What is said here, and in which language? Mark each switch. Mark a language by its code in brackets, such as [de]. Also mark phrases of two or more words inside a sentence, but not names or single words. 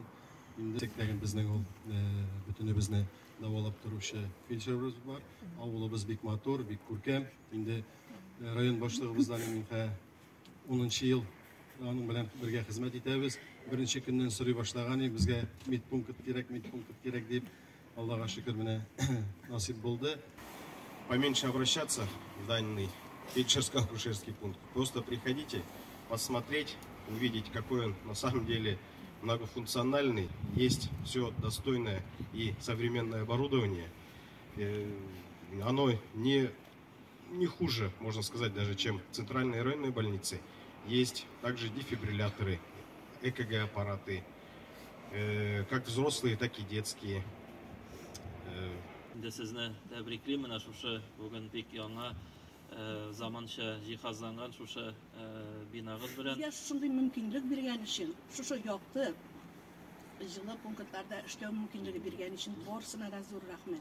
[tt] Инде тегән безнең ул бөтенебезне давалап торучы фельдшерыбыз бар. Авылыбыз бик матур, бик күркәм. Инде район башлыгыбыздан инде 10нчы ел аның белән бергә хезмәт итәбез. Беренче көннән сорый башлаган безгә медпункт кирәк дип, Аллага шөкер, менә насип булды. [ru] Поменьше обращаться в данный фельдшерско-акушерский пункт. Просто приходите, посмотреть, увидеть, какой он на самом деле многофункциональный. Есть все достойное и современное оборудование. Оно не хуже, можно сказать, даже чем центральные районные больницы. Есть также дефибрилляторы, ЭКГ-аппараты, как взрослые, так и детские. [tt] Сезне тәбриклим, менә шушы бүген бик яңа заманча җиһазланган шушы бинагыз белән. Безгә шундый мөмкинлек биргән өчен, шушы якты җылы пунктларда эшләү мөмкинлеге биргән өчен барысына да зур рәхмәт.